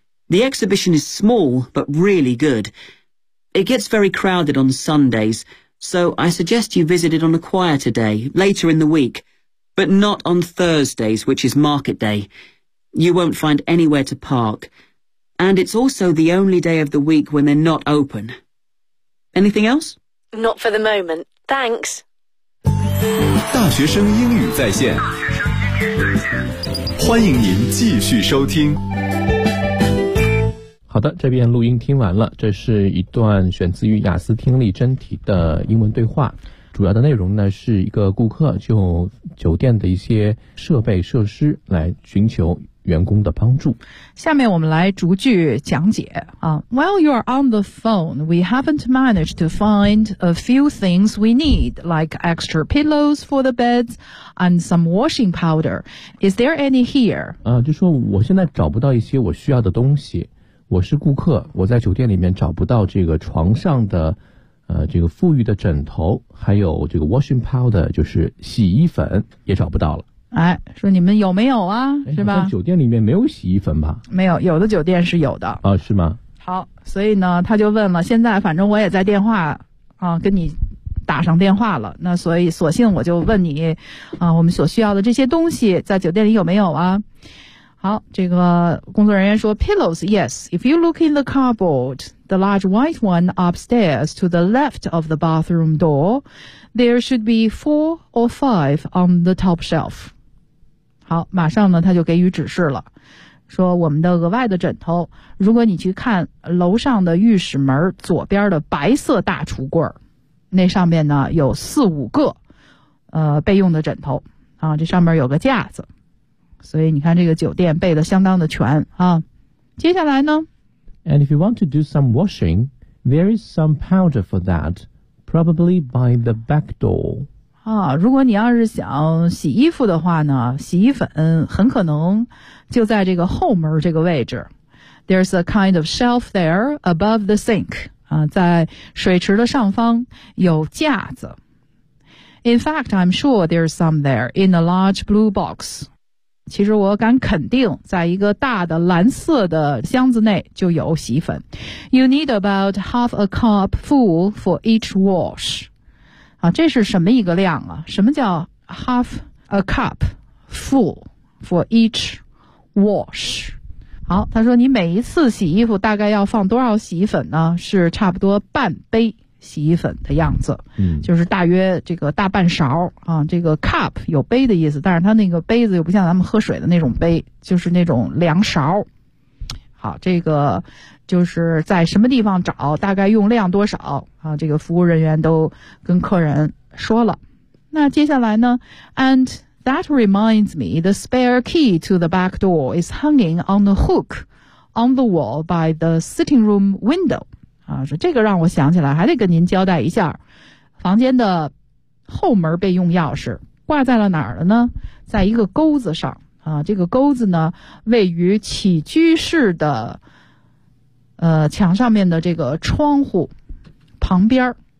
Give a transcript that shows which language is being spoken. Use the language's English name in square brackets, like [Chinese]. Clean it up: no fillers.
[English] The exhibition is small, but really good. It gets very crowded on Sundays, so I suggest you visit it on a quieter day, later in the week, but not on Thursdays, which is market day. You won't find anywhere to park, and it's also the only day of the week when they're not open. Anything else? Not for the moment. Thanks. [Chinese] 大学生英语在线，欢迎您继续收听。好的，这边录音听完了，这是一段选自于雅思听力真题的英文对话，主要的内容呢是一个顾客就酒店的一些设备设施来寻求员工的帮助。下面我们来逐句讲解啊。 [English] While you're on the phone, we haven't managed to find a few things we need, like extra pillows for the beds and some washing powder. Is there any here? [Chinese] 就说我现在找不到一些我需要的东西。我是顾客，我在酒店里面找不到这个床上的这个馥郁的枕头，还有这个 washing powder， 就是洗衣粉也找不到了。哎，说你们有没有啊，是吧，酒店里面没有洗衣粉吧？没有，有的酒店是有的。是吗？好，所以呢他就问了，现在反正我也在电话跟你打上电话了，那所以索性我就问你我们所需要的这些东西在酒店里有没有啊。好，这个工作人员说 [English] Pillows, yes. If you look in the cupboard, the large white one upstairs to the left of the bathroom door, there should be 4 or 5 on the top shelf. [Chinese] 好，马上呢他就给予指示了，说我们的额外的枕头，如果你去看楼上的浴室门左边的白色大橱柜，那上面呢有4、5个备用的枕头啊，这上面有个架子，所以你看这个酒店备的相当的全啊。接下来呢 [English] And if you want to do some washing, there is some powder for that, probably by the back door. [Chinese] 啊，如果你要是想洗衣服的话呢，洗衣粉很可能就在这个后门这个位置。 [English] There's a kind of shelf there above the sink. [Chinese] 啊，在水池的上方有架子。 [English] In fact, I'm sure there's some there in a large blue box. [Chinese] 其实我敢肯定在一个大的蓝色的箱子内就有洗衣粉。 [English] You need about half a cup full for each wash. [Chinese] 啊，这是什么一个量啊？什么叫 [English] half a cup full for each wash? [Chinese] 好，他说你每一次洗衣服大概要放多少洗衣粉呢？是差不多半杯。洗衣粉的样子，嗯，就是大约这个大半勺啊，这个 cup 有杯的意思，但是它那个杯子又不像咱们喝水的那种杯，就是那种量勺。好，这个就是在什么地方找，大概用量多少啊，这个服务人员都跟客人说了。那接下来呢， [English] And that reminds me, the spare key to the back door is hanging on the hook on the wall by the sitting room window. [Chinese] 啊，说这个让我想起来，还得跟您交代一下，房间的后门备用钥匙挂在了哪儿了呢？在一个钩子上啊，这个钩子呢位于起居室的墙上面的这个窗户旁边。